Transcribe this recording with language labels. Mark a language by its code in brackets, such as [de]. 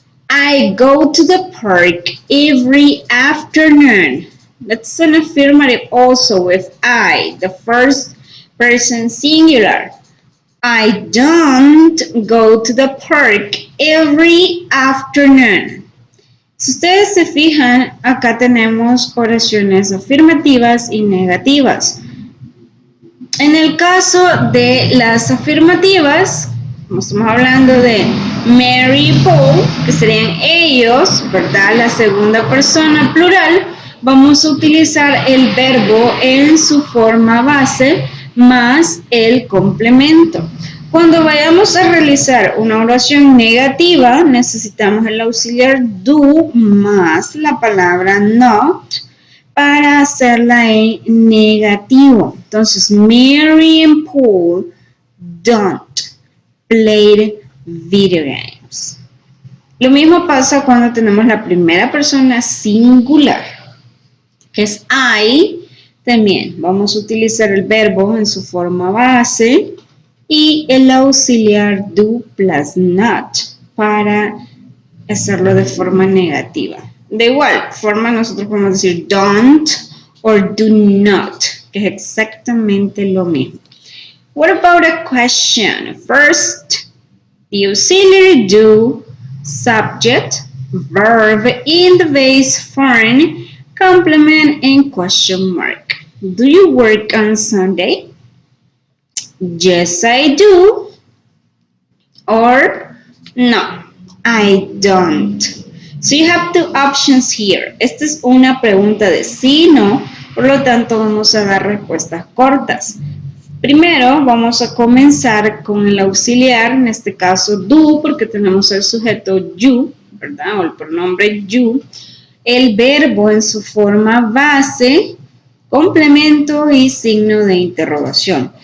[en] I go to the park every afternoon. That's an affirmative also with I, the first person singular. I don't go to the park every afternoon. [es] Si ustedes se fijan, acá tenemos oraciones afirmativas y negativas. En el caso de las afirmativas, como estamos hablando de Mary y Paul, que serían ellos, ¿verdad? La segunda persona plural, vamos a utilizar el verbo en su forma base más el complemento. Cuando vayamos a realizar una oración negativa, necesitamos el auxiliar do más la palabra not para hacerla en negativo. [en] Entonces, Mary and Paul don't play video games. [es] Lo mismo pasa cuando tenemos la primera persona singular, que es I. También vamos a utilizar el verbo en su forma base y el auxiliar do plus not para hacerlo de forma negativa. De igual forma, nosotros podemos decir [en] don't or do not, [es] que es exactamente lo mismo. [en] What about a question? First, the auxiliary do, subject, verb in the base form, complement, and question mark. Do you work on Sunday? Yes, I do. Or no, I don't. So you have two options here. [es] Esta es una pregunta de sí, no, por lo tanto vamos a dar respuestas cortas. Primero vamos a comenzar con el auxiliar, en este caso do, porque tenemos el sujeto you, ¿verdad? O el pronombre you. El verbo en su forma base, complemento y signo de interrogación.